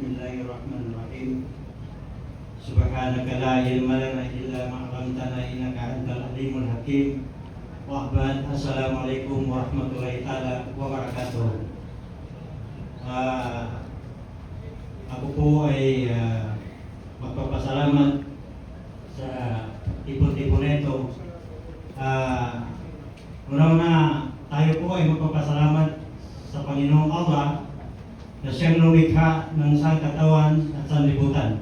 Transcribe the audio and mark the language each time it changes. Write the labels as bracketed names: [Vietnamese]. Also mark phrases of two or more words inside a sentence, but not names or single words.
[Arabic] الله الرحمن الرحيم سبحانك لا علم لنا إلا ما علمتنا إنك أنت العليم الحكيم وأحباب السلام عليكم ورحمة الله تعالى وبركاته. [Filipino] Ako po ay magpapasalamat sa tipon-tipon nito. Una-una tayo po ay magpapasalamat sa Panginoong Allah na siyang lumikha ng sangkatawan at sanlibutan.